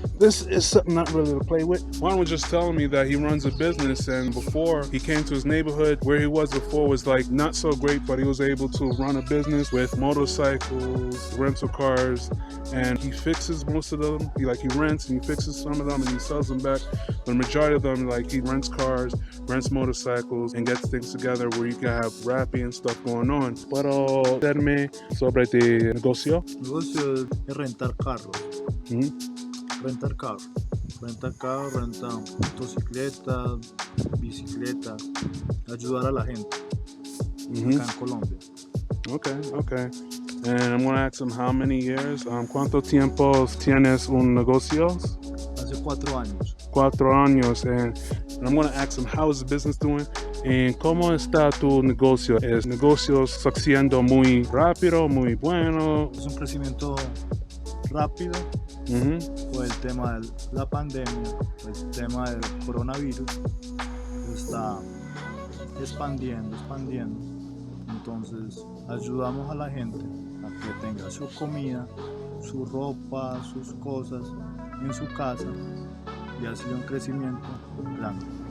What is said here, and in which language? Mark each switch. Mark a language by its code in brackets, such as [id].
[en] This is something not really to play with. Juan was just telling me that he runs a business, and before he came to his neighborhood, where he was before was like not so great, but he was able to run a business with motorcycles, rental cars, and he fixes most of them. He rents and he fixes some of them and he sells them back. But the majority of them, he rents cars, rents motorcycles, and gets things together where you can have rapping and stuff going on. [es] Pero contarme sobre tu negocio. Negocio es rentar carros. Rentar carros. Rentar carros, rentar motocicletas, bicicletas. Ayudar a la gente. Acá en Colombia. [en] Okay. And I'm going to ask him how many years, [es] ¿cuánto tiempo tienes un negocio? Hace 4 años. 4 años. [en] And I'm going to ask him how is the business doing. [es] ¿Y cómo está tu negocio? ¿Es negocio sucediendo muy rápido, muy bueno? Es un crecimiento rápido por el tema de la pandemia, por el tema del coronavirus. Está expandiendo. Entonces ayudamos a la gente a que tenga su comida, su ropa, sus cosas en su casa y ha sido un crecimiento grande.